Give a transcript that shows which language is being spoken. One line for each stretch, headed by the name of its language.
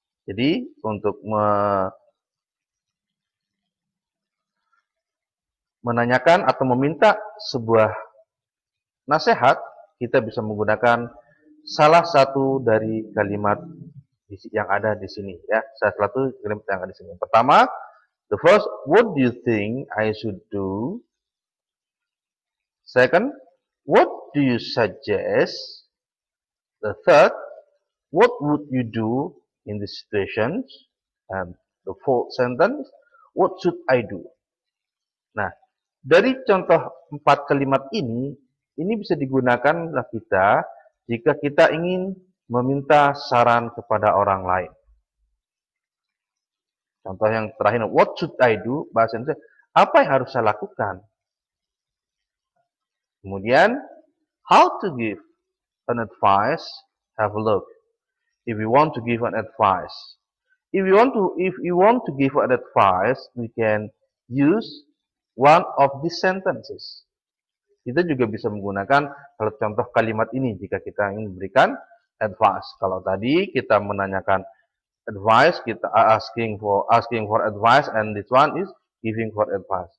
Indonesian: Jadi untuk menanyakan atau meminta sebuah nasihat, kita bisa menggunakan salah satu dari kalimat yang ada di sini, ya. Salah satu kalimat yang ada di sini. Pertama,
English: the first, what do you think I should do? Second, what do you suggest? The third, what would you do in this situation? And the fourth sentence, what should I do?
Indonesian: Nah, dari contoh 4 kalimat ini bisa digunakan kita jika kita ingin meminta saran kepada orang lain. Contoh yang terakhir,
English: what should I do?
Indonesian: Bahasa Indonesia, apa yang harus saya lakukan?
English: Kemudian, how to give an advice? Have a look. If we want to give an advice, if you want to give an advice, we can use one of these sentences.
Indonesian: Kita juga bisa menggunakan contoh kalimat ini jika kita ingin memberikan advice. Kalau tadi kita menanyakan advice, kita
English: asking for advice, and this one is giving for advice.